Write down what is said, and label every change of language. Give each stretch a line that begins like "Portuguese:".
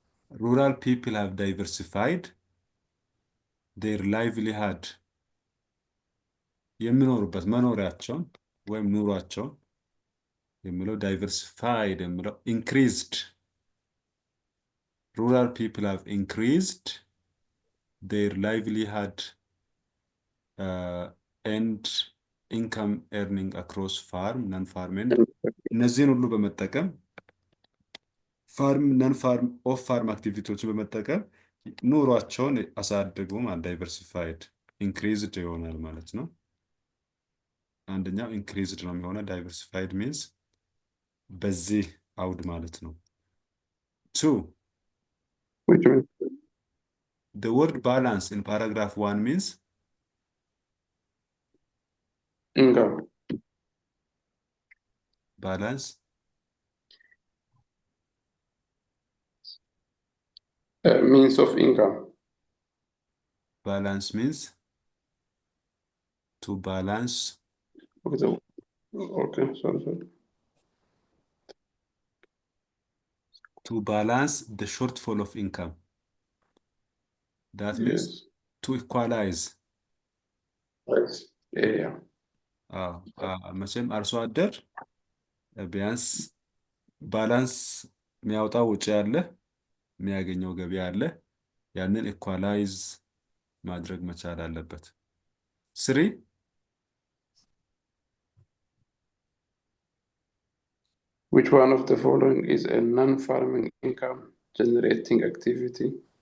English: Rural people have diversified their livelihood.
Amharic: የሚኖሩበት መኖሪያቸውን ወይም ኑሯቸውን የሚለው diversified የሚለው increased.
English: Rural people have increased their livelihood and income earning across farm, non-farm and
Amharic: እነዚህን ሁሉ በመጠቀም ፋርም ነን ፋርም ኦፍ ፋርም አክቲቪቲዎችን በመጠቀም ኑሯቸውን አሳድጉ ማለት ዳይቨርሲፋይድ ኢንክሪዝድ ይሆናል ማለት ነው። አንደኛው increased ነው የሚሆነው
English: diversified means
Amharic: በዚህ አውድ ማለት ነው 2
English: which means the word balance in paragraph 1 means income. balance Means of income. balance means to balance Okay, sorry. to balance the shortfall of income. That means Yes. to equalize. Yes. Yeah.
Amharic: መቼም አርሶ አደር ቢያንስ ባላንስ የሚያወጣው ውጪ ያለ የሚያገኘው ገቢ አለ ያንን ኢኳላይዝ ማድረግ መቻል አለበት 3
English: Which one of the following is a non-farming income generating activity?